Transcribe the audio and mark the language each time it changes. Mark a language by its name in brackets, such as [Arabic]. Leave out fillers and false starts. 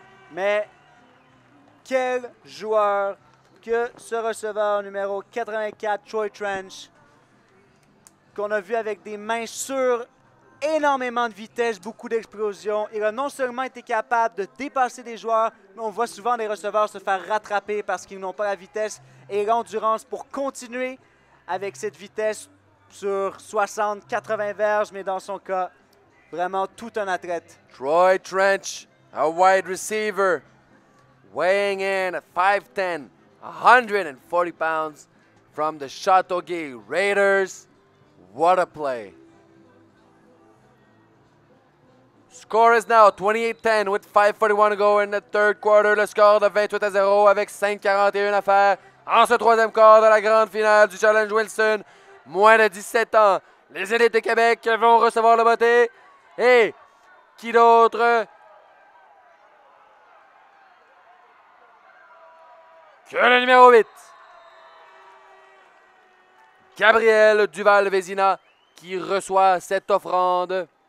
[French] Mais quel joueur que ce receveur numéro 84, Troy Trench, qu'on a vu avec des mains sûres, énormément de vitesse, beaucoup d'explosion. Il a non seulement été capable de dépasser des joueurs, mais on voit souvent des receveurs se faire rattraper parce qu'ils n'ont pas la vitesse et l'endurance pour continuer avec cette vitesse sur 60-80 verges, mais dans son cas, vraiment tout un athlète. [English] Troy Trench, a wide receiver, weighing in at 5'10", 140 pounds, from the Châteauguay Raiders. What a play. Score is now 28-10 with 5:41 to go in the third quarter. [French] Le score de 28-0 avec 5:41 à faire en ce troisième quart de la grande finale du Challenge Wilson. Moins de 17 ans, les élites de Québec vont recevoir le botté. Et qui d'autre que le numéro 8, Gabriel Duval-Vézina, qui reçoit cette offrande.